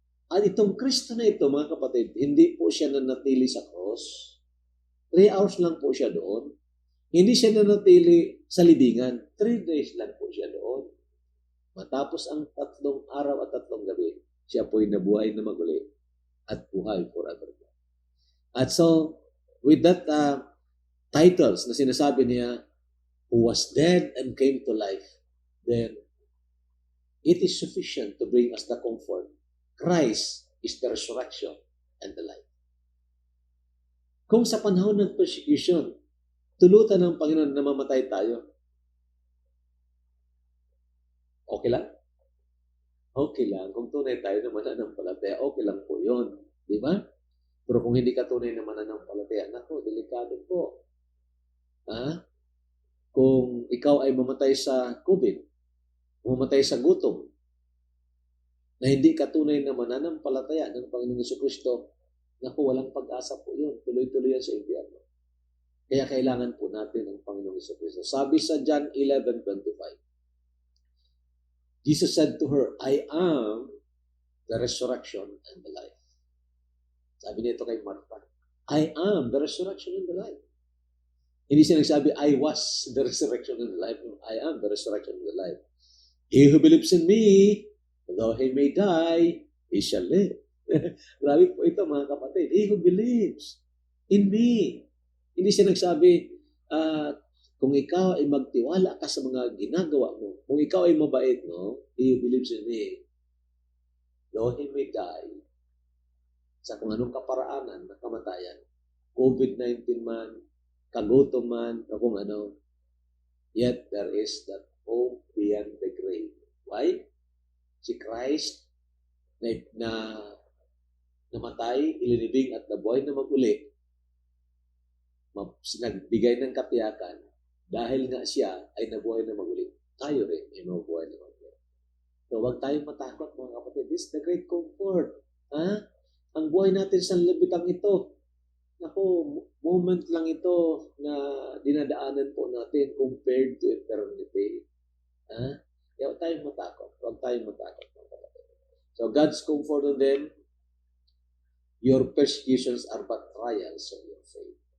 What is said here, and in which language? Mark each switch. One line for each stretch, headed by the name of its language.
Filipino: At itong Kristo na ito, mga kapatid, hindi po siya nanatili sa cross. 3 hours lang po siya doon. Hindi siya nanatili sa libingan. 3 days lang po siya doon. Matapos ang 3 araw at 3 gabi, siya po'y nabuhay na maguli at buhay forever.
English: At so, with that titles
Filipino: na sinasabi niya,
English: who was dead and came to life, then it is sufficient to bring us the comfort. Christ is the resurrection and the life.
Filipino: Kung sa panahon ng persecution, tulutan ng Panginoon na mamatay tayo, okay lang? Okay lang. Kung tunay tayo na mananampalataya, okay lang po yun. Di ba? Pero kung hindi ka tunay na mananampalataya, naku, delikado po. Kung ikaw ay mamatay sa COVID, mamatay sa gutom, na hindi ka tunay na mananampalataya ng Panginoong Jesucristo, naku, walang pag-asa po yun. Tuloy-tuloy yan sa impyerno. Kaya kailangan po natin ang Panginoong Jesucristo. Sabi sa
English: John 11:25, Jesus said to her, I am the resurrection and the life.
Filipino: Sabi nito kay Martha,
English: I am the resurrection and the life.
Filipino: Hindi siya nagsabi,
English: I was the resurrection and the life. I am the resurrection and the life. He who believes in me, though he may die, he shall live.
Filipino: Grabe po ito mga kapatid.
English: He who believes in me.
Filipino: Hindi siya nagsabi, kung ikaw ay magtiwala ka sa mga ginagawa mo, kung ikaw ay mabait, no?
English: He who believes in me, though he may die,
Filipino: sa kung anong kaparaanan na kamatayan, COVID-19 man, kagutom man, o kung ano,
English: yet there is that hope beyond the grave. Why?
Filipino: Si Christ na namatay, ilinibing at nabuhay na mag-uli, nagbigay ng katiyakan, dahil nga siya ay nabuhay na mag-uli, tayo rin ay mabuhay na mag-uli. So huwag tayong matakot mga kapatid.
English: This is the great comfort.
Filipino: Ang buhay natin sa libitang ito, moment lang ito na dinadaanan po natin
English: compared to eternity.
Filipino: Kaya huwag tayong matakot. Huwag tayong matakot.
English: So God's comfort on them, your persecutions are but trials of your faith.